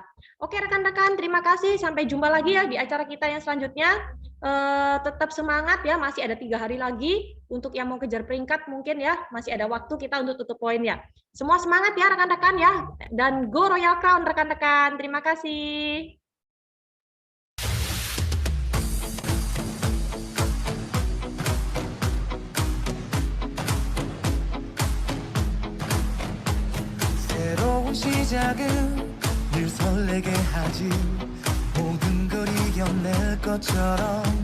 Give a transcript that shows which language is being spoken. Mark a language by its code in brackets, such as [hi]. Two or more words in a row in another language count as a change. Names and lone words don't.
[id] Oke rekan-rekan, terima kasih. Sampai jumpa lagi ya di acara kita yang selanjutnya. Tetap semangat ya, masih ada 3 hari lagi untuk yang mau kejar peringkat mungkin ya, masih ada waktu kita untuk tutup poin ya. Semua semangat ya rekan-rekan ya, dan [en] go Royal Crown [id] rekan-rekan. Terima kasih. [ko] 새로운 시작은 늘 설레게 하지 모든 걸 이겨낼 것처럼